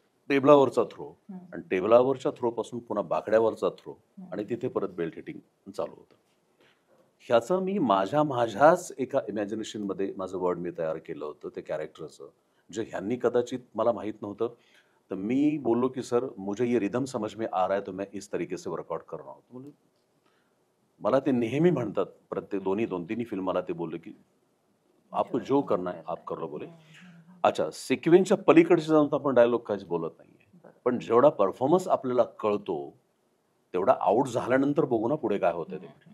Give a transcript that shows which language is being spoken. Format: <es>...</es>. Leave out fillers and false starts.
<mr>टेबलावरचा throw आणि टेबलावरच्या throw पासून पुन्हा बाकड्यावरचा थ्रो आणि तिथे परत बेल्ट हिटिंग चालू होतं. ह्याचं मी माझ्याच एका इमॅजिनेशन मध्ये माझं वर्ड मी तयार केलं होतं ते कॅरेक्टरचं, जे ह्यांनी कदाचित मला माहित नव्हतं. तर मी बोललो की</mr> <hi>सर मुझे ये रिदम समझ में आ रहा है तो मैं इस तरीके से वर्कआउट कर रहा हूँ.</hi> <mr>म्हणजे मला ते नेहमी म्हणतात प्रत्येक दोन तिन्ही फिल्म मला ते बोलले की</mr> <hi>आपको जो करना है आप कर लो</hi> <mr>बोले. अच्छा, सिक्वेन्सच्या पलीकडचे जाऊन तर आपण डायलॉग काहीच बोलत नाहीये, पण जेवढा परफॉर्मन्स आपल्याला कळतो तेवढा आउट झाल्यानंतर बघू ना पुढे काय होतं ते.</mr>